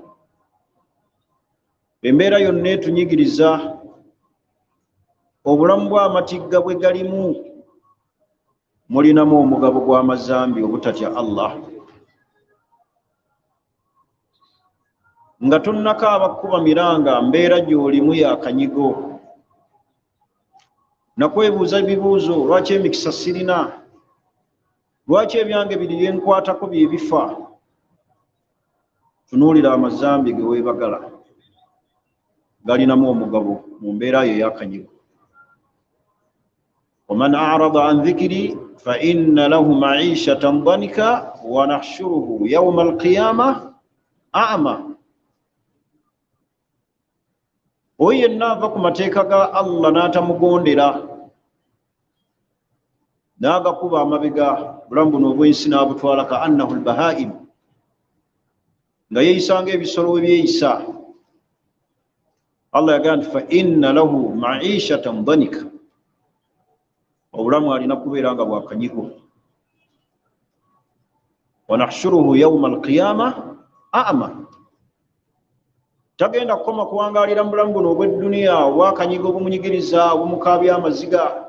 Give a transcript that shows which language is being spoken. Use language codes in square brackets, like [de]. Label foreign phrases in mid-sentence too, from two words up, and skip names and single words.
[lg] Embeera yonna etunyigiriza obulamu bw'amatigga bwe galimu mulinamu omugabo gw'amazambi obutatya Allah nga tonnakaaba kuba miranga mbeera gy'olimu y'akanyigo nakwebuuza ebibuuzo lwaki emikisa sirina, lwaki ebyange biri byenkwatako bye bifa. Tunuulira amazambi ge weebagala galinamu omugabo mu mbeera yo ey'akanyigo. [ar] ومن أعرض عن ذكري فإن له معيشة ضنكا ونحشره يوم القيامة أعمى. [lg] oyo yenna ku mateeka ga Allah n'atamugondera n'agakuba amabega bulamu buno obw'ensi n'abutwala [ar] كأنه البهائم, [lg] nga yeeyisa ng'ebisolo ebyeyisa. Allah yagamba [ar] فإن له معيشة ضنكا, [lg] obulamu alina kubeera nga bwakanyigo. [ar] ونحشره يوم القيامة أعمى, [lg] tagenda kukoma kuwangaalira mu bulamu buno obw'edduniya obwakanyigo obumunyigiriza obumukaabya amaziga.